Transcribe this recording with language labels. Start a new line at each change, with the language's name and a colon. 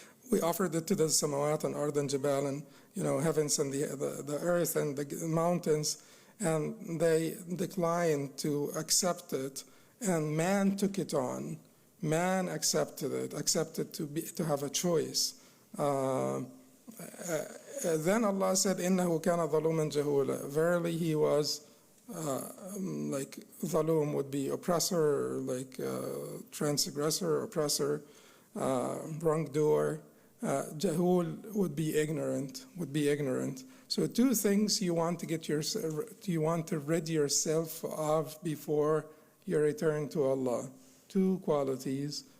English: We offered it to the samawat and ard and jibal and heavens and the earth and the mountains, and they declined to accept it, and man took it on. Man accepted to have a choice. Then Allah said,
Arabic: إِنَّهُ كَانَ ظَلُومًا جَهُولًا.
English: Verily he was like zalum would be oppressor, like transgressor, oppressor, wrongdoer. Jahul would be ignorant. So two things you want to rid yourself of before you return to Allah. Two qualities